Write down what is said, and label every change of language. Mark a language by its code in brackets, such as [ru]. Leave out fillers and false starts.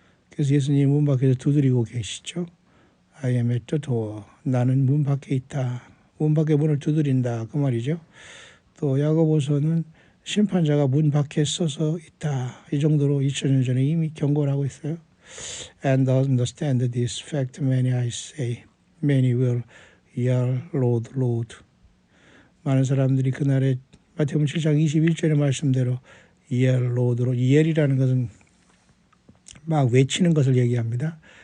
[ko] 그래서 예수님 문 밖에서 두드리고 계시죠. [en] I am at the door. [ko] 나는 문 밖에 있다. 문 밖에 문을 두드린다. 그 말이죠. 또 야고보서는 심판자가 문 밖에 서서 있다. 이 정도로 2000년 전에 이미 경고를 하고 있어요. [en] And understand this fact, many I say, many will yell, Lord, Lord. [ko] 많은 사람들이 그날에 마태복음 7장 21절의 말씀대로 [en] yell, Lord [ko] 로 yell이라는 것은 막 외치는 것을 얘기합니다.